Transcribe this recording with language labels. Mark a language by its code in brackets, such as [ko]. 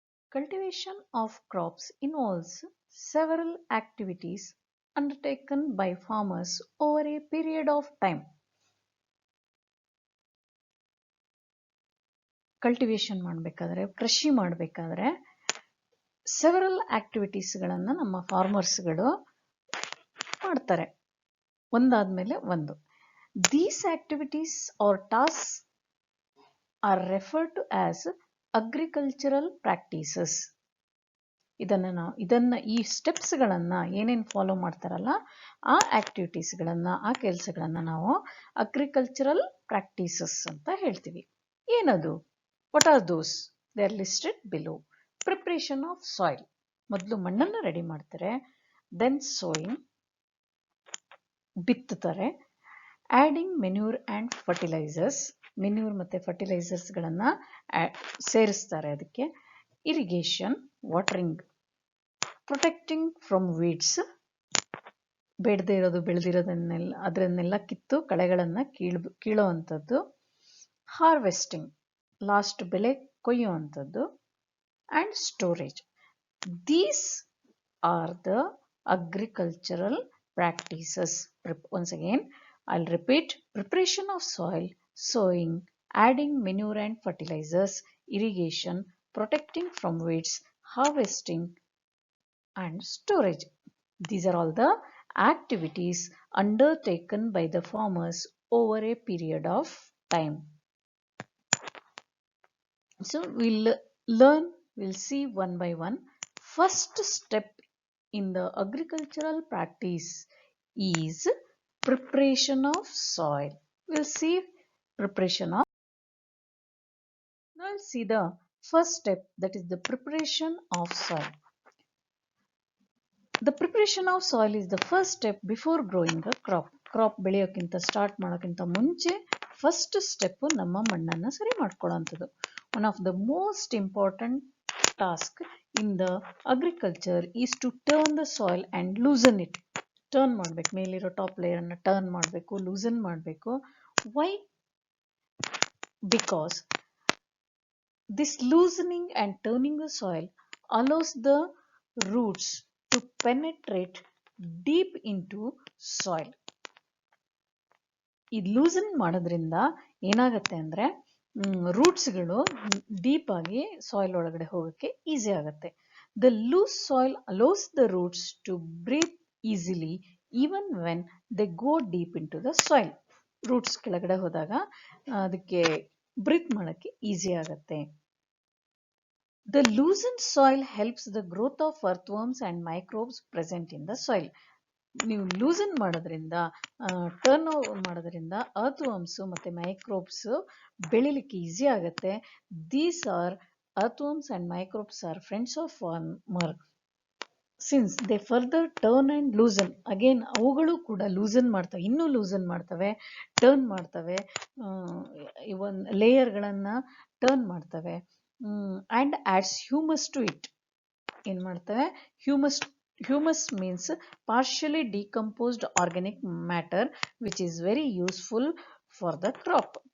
[en] Cultivation of crops involves several activities undertaken by farmers over a period of time. [kn] Cultivation ಮಾಡಬೇಕಾದ್ರೆ ಕೃಷಿ ಮಾಡಬೇಕಾದ್ರೆ several ಆಕ್ಟಿವಿಟೀಸ್ಗಳನ್ನು ನಮ್ಮ ಫಾರ್ಮರ್ಸ್ಗಳು ಮಾಡ್ತಾರೆ ಒಂದಾದ್ಮೇಲೆ ಒಂದು. [en] These activities or tasks are referred to as agricultural practices. [kn] ಇದನ್ನ ಈ ಸ್ಟೆಪ್ಸ್ಗಳನ್ನು ಏನೇನು ಫಾಲೋ ಮಾಡ್ತಾರಲ್ಲ ಆ ಆಕ್ಟಿವಿಟೀಸ್ಗಳನ್ನು ಆ ಕೆಲಸಗಳನ್ನು ನಾವು ಅಗ್ರಿಕಲ್ಚರಲ್ ಪ್ರಾಕ್ಟೀಸಸ್ ಅಂತ ಹೇಳ್ತೀವಿ. ಏನದು? [en] What are those? They are listed below. Preparation of soil, [kn] ಮೊದಲು ಮಣ್ಣನ್ನು ರೆಡಿ ಮಾಡ್ತಾರೆ, [en] then sowing [kn] ಬಿತ್ತುತ್ತಾರೆ, [en] adding manure and fertilizers, [kn] manure ಮತ್ತು ಫರ್ಟಿಲೈಸರ್ಸ್ಗಳನ್ನು ಸೇರಿಸ್ತಾರೆ ಅದಕ್ಕೆ, irrigation watering, [en] protecting from weeds, [kn] ಬೇಡದೇ ಇರೋದು ಬೆಳೆದಿರೋದನ್ನೆಲ್ಲ ಅದರನ್ನೆಲ್ಲ ಕಿತ್ತು ಕಳೆಗಳನ್ನು ಕೀಳೋ ಅಂಥದ್ದು, ಹಾರ್ವೆಸ್ಟಿಂಗ್ ಲಾಸ್ಟ್ ಬೆಳೆ ಕೊಯ್ಯೋ ಅಂಥದ್ದು, [en] And storage. These are the agricultural practices. Once again, I'll repeat: preparation of soil, sowing, adding manure and fertilizers, irrigation, protecting from weeds, harvesting, and storage. These are all the activities undertaken by the farmers over a period of time. So we'll see one by one. First step in the agricultural practice is preparation of soil. We'll see preparation of. Now we'll see the first step, that is the preparation of soil. The preparation of soil is the first step before growing a crop. [kn] Crop ಬೆಳೆಯೋಕ್ಕಿಂತ start ಮಾಡೋಕ್ಕಿಂತ ಮುಂಚೆ first step ನಮ್ಮ ಮಣ್ಣನ್ನು ಸರಿ ಮಾಡ್ಕೊಳ್ಳೋಂಥದ್ದು. [en] One of the most important task in the agriculture is to turn the soil and loosen it. [kn] Turn ಮಾಡಬೇಕು, ಮೇಲಿರೋ top ಲೇಯರನ್ನು turn ಮಾಡಬೇಕು, loosen ಮಾಡಬೇಕು. [en] Why? Because this loosening and turning the soil allows the roots to penetrate deep into soil. [kn] ಈ loosen ಮಾಡೋದ್ರಿಂದ ಏನಾಗುತ್ತೆ ಅಂದರೆ ರೂಟ್ಸ್ಗಳು deep ಆಗಿ soil ಒಳಗಡೆ ಹೋಗೋಕ್ಕೆ ಈಸಿ ಆಗುತ್ತೆ. [en] The loose soil allows the roots to breathe easily even when they go deep into the soil. [kn] Roots ಕೆಳಗಡೆ ಹೋದಾಗ ಅದಕ್ಕೆ ಬ್ರೀತ್ ಮಾಡೋಕ್ಕೆ ಈಸಿ ಆಗುತ್ತೆ. [en] The loosened soil helps the growth of earthworms and microbes present in the soil. [kn] ನೀವು loosen ಮಾಡೋದ್ರಿಂದ turn over ಮಾಡೋದ್ರಿಂದ ಅರ್ಥ್ವರ್ಮ್ಸ್ ಮತ್ತು microbes ಬೆಳಿಲಿಕ್ಕೆ ಈಸಿ ಆಗುತ್ತೆ. [en] These are earthworms and microbes are friends of farmer since they further turn and loosen. [kn] Again ಅವುಗಳು ಕೂಡ loosen ಮಾಡ್ತವೆ, ಇನ್ನೂ ಲೂಸನ್ ಮಾಡ್ತವೆ, ಟರ್ನ್ ಮಾಡ್ತವೆ, ಇವನ್ ಲೇಯರ್ಗಳನ್ನು ಟರ್ನ್ ಮಾಡ್ತವೆ. [en] And adds humus to it. [kn] ಏನು ಮಾಡ್ತವೆ? [en] Humus means partially decomposed organic matter which is very useful for the crop.